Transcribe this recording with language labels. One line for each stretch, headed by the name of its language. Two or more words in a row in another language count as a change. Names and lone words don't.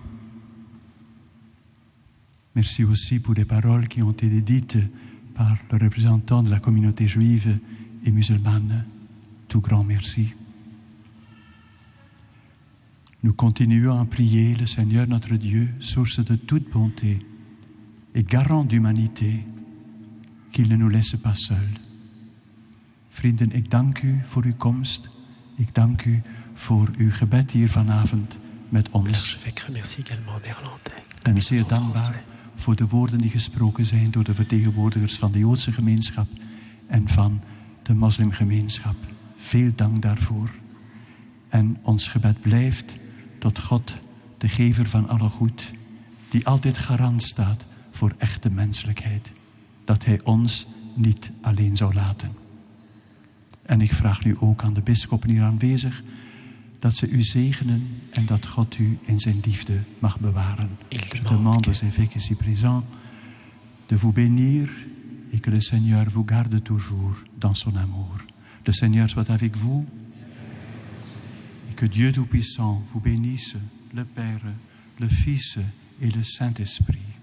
French: Merci aussi pour les paroles qui ont été dites par le représentant de la communauté juive et musulmane. Tout grand merci. Nous continuons à prier le Seigneur notre Dieu, source de toute bonté et garant d'humanité, qu'il ne nous laisse pas seuls.
Dutch: Vrienden, ik dank u voor uw komst. Ik dank u voor uw gebed hier vanavond met ons.
French: L'archevêque remercie également en néerlandais.
Dutch: En zeer dankbaar voor de woorden die gesproken zijn door de vertegenwoordigers van de Joodse gemeenschap en van de moslimgemeenschap. Veel dank daarvoor. En ons gebed blijft tot God, de gever van alle goed, die altijd garant staat voor echte menselijkheid, dat Hij ons niet alleen zou laten. En ik vraag nu ook aan de bisschoppen hier aanwezig dat ze u zegenen en dat God u in zijn liefde mag bewaren.
French: Je demande aux évêques ici présents de vous bénir et que le Seigneur vous garde toujours dans son amour. Le Seigneur soit avec vous et que Dieu Tout-Puissant vous bénisse, le Père, le Fils et le Saint-Esprit.